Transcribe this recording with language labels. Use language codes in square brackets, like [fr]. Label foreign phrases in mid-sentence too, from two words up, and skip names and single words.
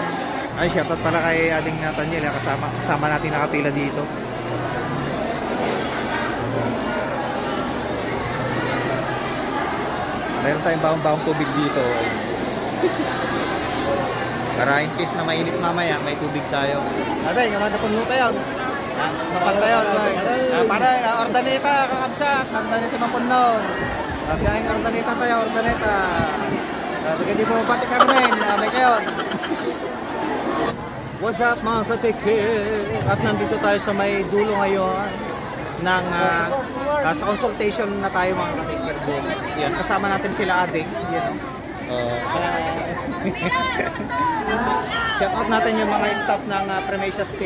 [tl] Ay shoutout pala kay Ading Nathaniel, kasama natin nakapila dito. Meron tayong baong-baong tubig dito. Para in case na mainit mamaya, may tubig tayo. [ilo] Aday, naman na puno tayo. Mapantayon, para ordaneta kakabsat, ordaneta mapunon. [tl] Biyahing ordaneta tayo, ordaneta. Hindi po pati kami, may kayon. [en] What's up mga ka-take? [tl] At nandito tayo sa may dulo ngayon ng sa consultation na tayo mga ka-take. Yan, kasama natin sila Ading. Yan, [en] shout out [tl] natin yung mga staff ng Premesias team.